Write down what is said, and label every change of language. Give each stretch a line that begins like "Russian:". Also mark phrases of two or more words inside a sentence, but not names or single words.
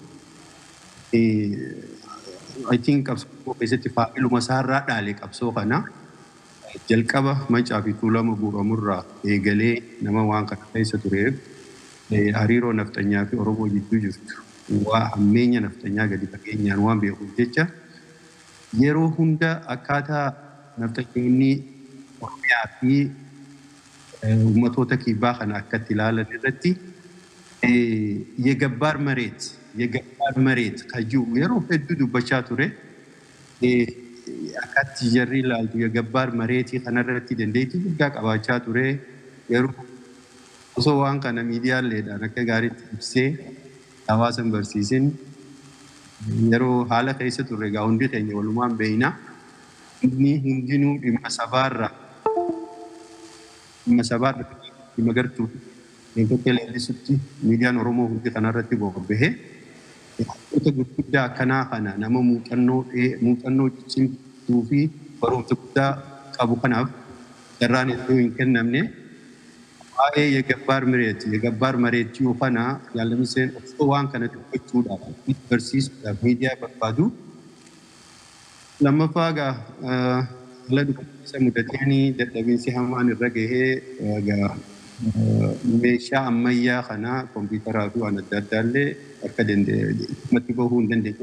English: I think
Oromo: qabsoo keessatti faa'iluma isaarraa dhaale qabsoo kana jalqaba Macaa fi Tuulama guuramurraa eegalee nama waan kana keessa tureef hariiroo naftanyaa fi Oromoo jidduu jirtu waa hammeenya naftanyaa gadi fageenyaan waan beekuuf jecha yeroo hunda akkaataa naftanyoonni Oromiyaa fi ummatoota kibbaa kana akkatti ilaalan irratti
Amharic: የገባር መሬት ከጂው
Oromo: yeroo hedduu dubbachaa ture akkatti jarri ilaaltu
Amharic: የገባር መሬት
Oromo: kanarratti dandeettii guddaa qabaachaa ture yeroo osoo waan kana miidiyaaleedhaan akka gaariitti ibsee hawaasan barsiisin yeroo haala keessa turre egaa hundi keenya walumaan beeyna inni hundinuu dhimma sabaarra dhimma gartuu Eeggatee leellisutti miidiyaan Oromoo hundi kanarratti bobba'ee wantoota gurguddaa akkanaa kana nama muuxannoo cimtuu fi barumsa guddaa qabu kanaaf carraan iddoo hin kennamne waa'ee
Amharic: የገባር መሬት
Oromo: kana Jaallatamiseen osoo waan kana dubbachuudhaaf barsiisuudhaaf miidiyaa barbaadu. Lammaffaa egaa haala dhukkubsa mudatanii dadhabinsi hamaan irra gahee meeshaa ammayyaa kana kompiitaraa fi waan adda addaallee akka dhimma bahuu hin dandeenye.